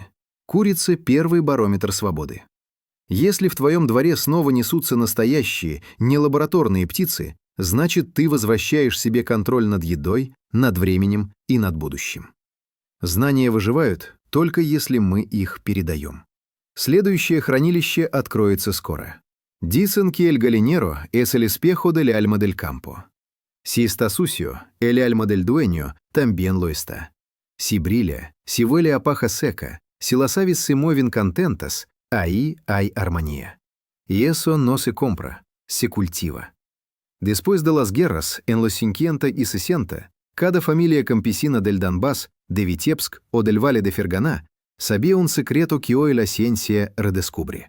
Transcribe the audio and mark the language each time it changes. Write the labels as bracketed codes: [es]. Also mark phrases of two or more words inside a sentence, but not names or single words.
[ru] Курица – первый барометр свободы. Если в твоем дворе снова несутся настоящие, не лабораторные птицы, значит, ты возвращаешь себе контроль над едой, над временем и над будущим. Знания выживают, только если мы их передаем. Следующее хранилище откроется скоро. [es] Dicen que el gallinero es el espejo del alma del campo. Si está sucio, el alma del dueño también lo está. Si brilla, si huele a paja seca, si las aves se mueven contentas, ahí hay armonía. Y eso no se compra, se cultiva. Después de las guerras, en los 50 y 60, cada familia campesina del Donbass, de Vitebsk o del Valle de Ferganá sabía un secreto que hoy la ciencia redescubre.